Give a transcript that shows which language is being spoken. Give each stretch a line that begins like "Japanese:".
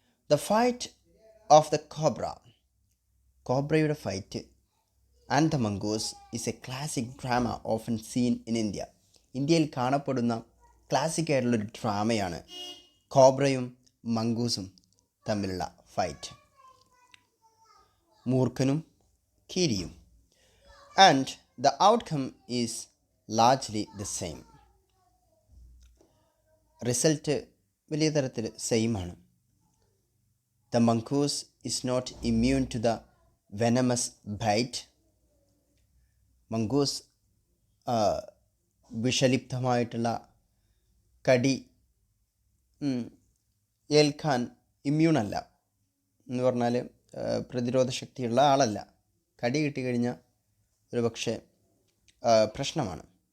English: The fight of the കോബ്രയുടെ fight and the mongoose is a classic drama often seen in India.
Malayalam: ഇന്ത്യയിൽ കാണപ്പെടുന്ന classic ആയിട്ടുള്ളൊരു ഡ്രാമയാണ് കോബ്രയും മംഗൂസും തമ്മിലുള്ള fight. മൂർഖനും കീരിയും.
English: And the outcome is largely the same.
Malayalam: Result വലിയ തരത്തിൽ സെയിമാണ്.
English: The mongoose is not immune to the venomous bite.
Malayalam: Mongoose വിഷലിപ്തമായിട്ടുള്ള കടി ഏൽക്കാൻ ഇമ്മ്യൂണല്ല. എന്ന് പറഞ്ഞാൽ പ്രതിരോധ ശക്തിയുള്ള ആളല്ല. കടി കിട്ടിക്കഴിഞ്ഞാൽ ഒരു പക്ഷേ പ്രശ്നമാണ്.